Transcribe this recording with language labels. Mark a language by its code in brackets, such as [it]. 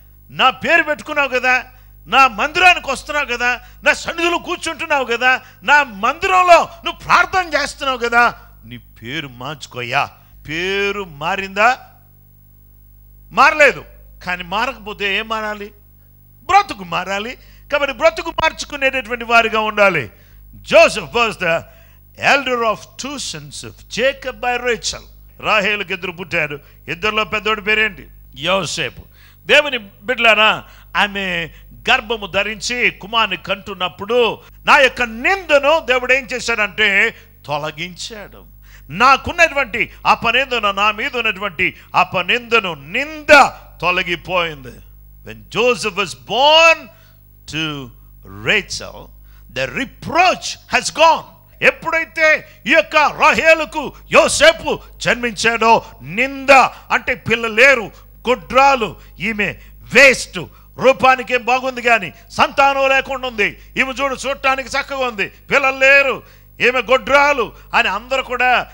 [te] నా పేరు పెట్టుకున్నావు కదా, నా మందిరానికి వస్తున్నావు కదా, నా సన్నిధిలో కూర్చుంటున్నావు కదా, నా మందిరంలో నువ్వు ప్రార్థన చేస్తున్నావు కదా, నీ పేరు మార్చుకోయ్యా. పేరు మారిందా? మారలేదు. కానీ మారకపోతే ఏం మారాలి? బ్రతుకు మారాలి. కాబట్టి బ్రతుకు మార్చుకునేటటువంటి వారిగా ఉండాలి. [en] Joseph was the elder of 2 sons of Jacob by Rachel. [te] రాహేలుకి ఇద్దరు పుట్టారు. ఇద్దరిలో పెద్దోడి పేరేంటి? యోసేపు. దేవుని బిడ్డలారా, ఆమె గర్భము ధరించి కుమారుని కంటున్నప్పుడు నా యొక్క నిందను దేవుడు ఏం చేశాడంటే తొలగించాడు. నాకున్నటువంటి అపనిందను, నా మీద ఉన్నటువంటి అపనిందను, నింద తొలగిపోయింది. [en] When Joseph was born to Rachel, the reproach has gone. [te] ఎప్పుడైతే ఈ యొక్క రాహేలుకు యోసేపు జన్మించాడో, నింద అంటే పిల్లలు లేరు, గొడ్రాలు, ఈమె వేస్ట్, రూపానికి ఏం బాగుంది కానీ సంతానం లేకుండా ఉంది, ఈమె చూడటానికి చక్కగా ఉంది, పిల్లలు లేరు, ఈమె గొడ్రాలు అని అందరూ కూడా